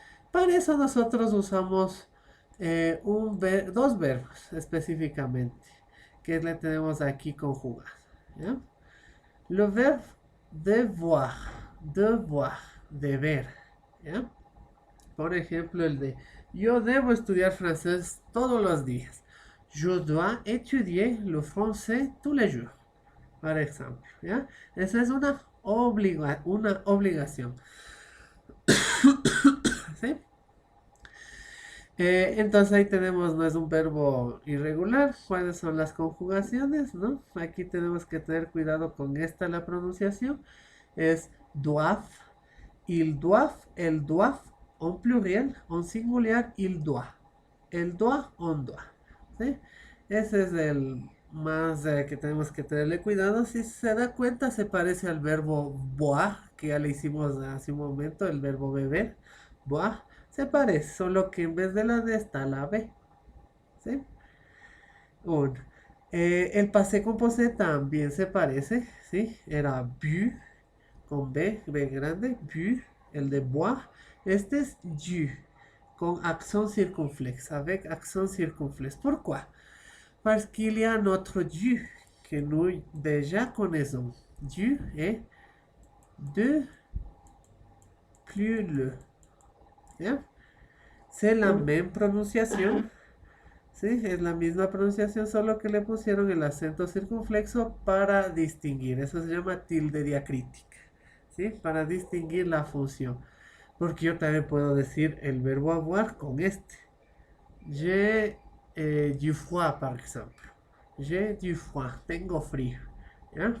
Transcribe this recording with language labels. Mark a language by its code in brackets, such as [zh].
[es] Para eso nosotros usamos dos verbos específicamente que le tenemos aquí conjugados. ¿Ya? [fr] Le verbe devoir, devoir, [es] deber. ¿Ya? Por ejemplo, el de yo debo estudiar francés todos los días. [fr] Je dois étudier le français tous les jours. [es] Por ejemplo, ¿ya? Esa es una obligación. ¿Sí? Entonces ahí tenemos, no es un verbo irregular, cuáles son las conjugaciones, ¿no? Aquí tenemos que tener cuidado con esta, la pronunciación. [fr] Es doivent, il doivent, el doivent, en pluriel, [es] en singular, [fr] il doit. El doit, on doit. [es] ¿Sí? Ese es el más que tenemos que tenerle cuidado. Si se da cuenta, se parece al verbo boire, que ya le hicimos hace un momento, el verbo beber. Boire. Se parece, solo que en vez de la D está la B. ¿Sí? Un. El passé composé también se parece, ¿sí? Era bu, con B grande, bu, el de boire. Este es du, con accent circonflexe, [fr] avec accent circonflexe. Pourquoi? Parce qu'il y a notre du que nous déjà connaissons. Du est de plus le. ¿Ya? C'est la même pronunciación. [es] ¿Sí? Es la misma pronunciación, solo que le pusieron el acento circunflexo para distinguir. Eso se llama tilde diacrítica. ¿Sí? Para distinguir la función. Porque yo también puedo decir el verbo avoir con este. [fr] J'ai du froid, [es] por ejemplo. [fr] J'ai du froid. [es] Tengo frío. ¿Ya?